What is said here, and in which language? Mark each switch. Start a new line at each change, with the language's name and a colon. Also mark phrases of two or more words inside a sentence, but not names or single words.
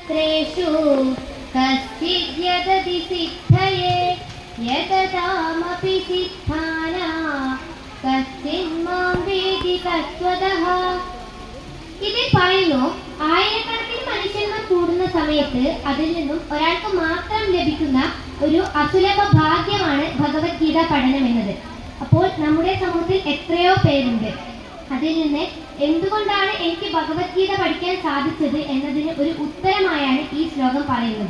Sanskrit: शास्त्रेषु कश्चिद्यदति सिद्धये यततामपि सिद्धाना कश्चिन्मां वेदि तत्त्वतः.
Malayalam: ഇതിൽ പറയുന്നു, ആയിരക്കണക്കിന് മനുഷ്യന്മാർ കൂടുന്ന സമയത്ത് അതിൽ നിന്നും ഒരാൾക്ക് മാത്രം ലഭിക്കുന്ന ഒരു അസുലഭ ഭാഗ്യമാണ് ഭഗവത്ഗീത പഠനം എന്നത്. അപ്പോൾ നമ്മുടെ സമൂഹത്തിൽ എത്രയോ പേരുണ്ട്. അതിൽ നിന്ന് എന്തുകൊണ്ടാണ് എനിക്ക് ഭഗവത്ഗീത പഠിക്കാൻ സാധിച്ചത് എന്നതിന് ഒരു ഉത്തരമായാണ് ഈ ശ്ലോകം പറയുന്നത്.